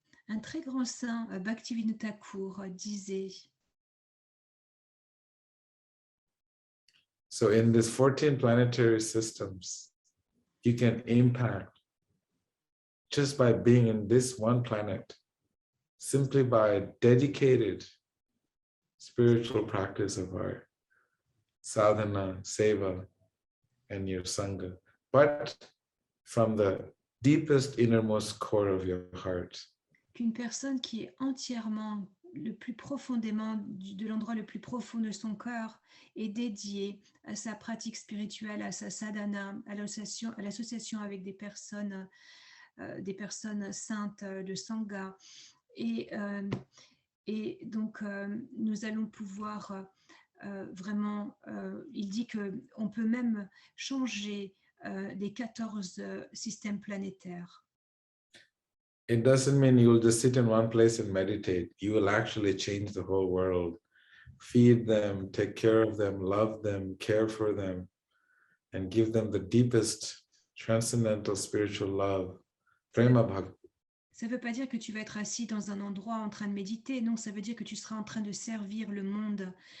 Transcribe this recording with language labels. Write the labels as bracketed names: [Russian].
[French] Un très grand saint, Bhaktivinoda Thakur, disait. [English] So in these 14 planetary systems, you can impact just by being in this one planet, simply by dedicated spiritual practice of our sadhana, seva, and your sangha, but from the deepest innermost core of your heart. [French] Qu'une personne qui est entièrement, le plus profondément, de l'endroit le plus profond de son cœur, est dédiée à sa pratique spirituelle, à sa sadhana, à l'association avec des personnes saintes, de sangha. Et donc, nous allons pouvoir vraiment, il dit qu'on peut même changer les 14 systèmes planétaires. [English] It doesn't mean you will just sit in one place and meditate. You will actually change the whole world. Feed them, take care of them, love them, care for them, and give them the deepest transcendental spiritual love. [Sanskrit] Prema Bhakti. [French] Ça ne veut pas dire que tu vas être assis dans un endroit en train de méditer. Non, ça veut dire que tu seras en train de servir le monde.